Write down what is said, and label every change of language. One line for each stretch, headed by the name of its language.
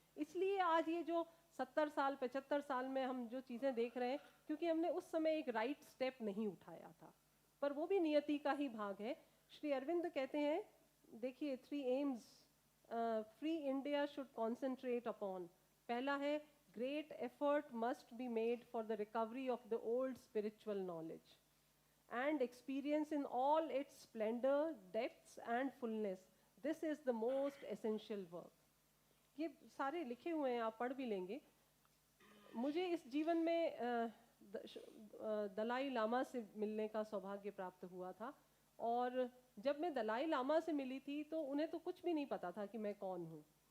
Hindi: इसलिए आज ये जो 70 साल 75 साल में हम जो चीज़ें देख रहे हैं, क्योंकि हमने उस समय एक राइट स्टेप नहीं उठाया था, पर वो भी नियति का ही भाग है। श्री अरविंद कहते हैं, देखिए
English: 3 aims free India should concentrate upon.
Hindi: पहला है,
English: great effort must be made for the recovery of the old spiritual knowledge and experience in all its splendor, depths and fullness. This is the most essential work.
Hindi: ये सारे लिखे हुए हैं, आप पढ़ भी लेंगे। मुझे इस जीवन में दलाई लामा से मिलने का सौभाग्य प्राप्त हुआ था। और जब मैं दलाई लामा से मिली थी तो उन्हें तो कुछ भी नहीं पता था कि मैं कौन हूँ।